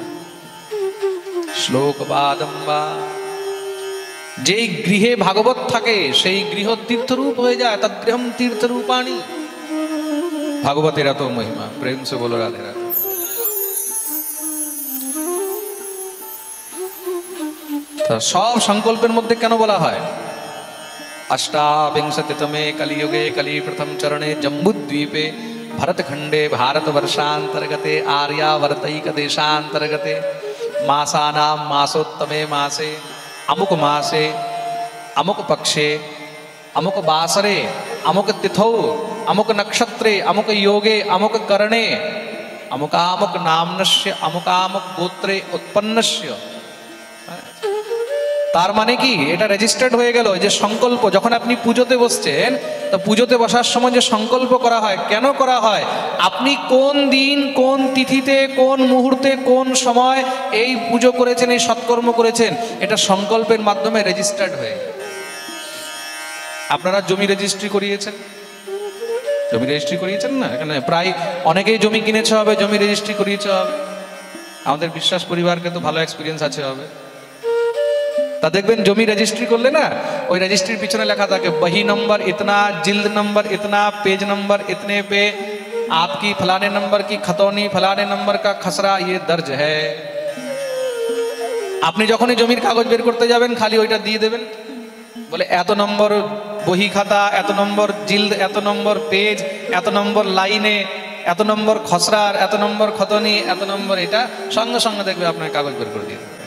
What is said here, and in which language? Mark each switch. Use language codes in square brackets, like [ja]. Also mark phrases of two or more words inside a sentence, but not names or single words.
[bn] শ্লোক বাদম্বা, যেই গৃহে ভাগবত থাকে সেই গৃহ তীর্থরূপ হয়ে যায়, [sa] তদ্গৃহম তীর্থরূপাণি। [bn] ভাগবতের এত মহিমা। [hi] प्रेम से बोलो राधे राधे। [bn] সব সংকল্পের মধ্যে কেন বলা হয়? [sa] अष्टाविंशतितमे कलियुगे कली प्रथम चरणे जम्बूद्वीपे भरतखंडे भारतवर्षांतर्गते आर्यावर्तैक देशांतर्गते मासानां मासोत्तमे मासे अमुक मासे अमुक पक्षे अमुक वासरे अमुक तिथौ अमुक नक्षत्रे अमुक योगे अमुक करणे अमुकामुक नामनस्य अमुकामुक गोत्रे उत्पन्नस्य। [bn] তার মানে কি? এটা রেজিস্টার্ড হয়ে গেল যে সংকল্প। যখন আপনি পুজোতে বসছেন, তো পুজোতে বসার সময় যে সংকল্প করা হয়, কেন করা হয়? আপনি কোন দিন, কোন তিথিতে, কোন মুহূর্তে, কোন সময় এই পুজো করেছেন, এই সৎকর্ম করেছেন, এটা সংকল্পের মাধ্যমে রেজিস্টার্ড হয়ে গেল। আপনারা জমি রেজিস্ট্রি করিয়েছেন, জমি রেজিস্ট্রি করিয়েছেন না? এখানে প্রায় অনেকেই জমি কিনেছে হবে, জমি রেজিস্ট্রি করিয়েছে হবে। আমাদের বিশ্বাস পরিবারকে তো ভালো এক্সপিরিয়েন্স আছে হবে। তা দেখবেন জমি রেজিস্ট্রি করলে না, ওই রেজিস্ট্রির পিছনে লেখা থাকে বহি [hi] नंबर इतना, जिल्द नंबर इतना, पेज नंबर इतने पे आपकी फलाने नंबर की खतौनी, फलाने नंबर का खसरा ये दर्ज है। [bn] আপনি যখনই জমির কাগজ বের করতে যাবেন খালি ওইটা দিয়ে দেবেন, বলে এত নম্বর বহি খাতা, এত নম্বর জিল্দ, এত নম্বর পেজ, এত নম্বর লাইনে, এত নম্বর খসরার, এত নম্বর খতনি, এত নম্বর, এটা সঙ্গে সঙ্গে দেখবে আপনার কাগজ বের করে দিয়ে দেবে।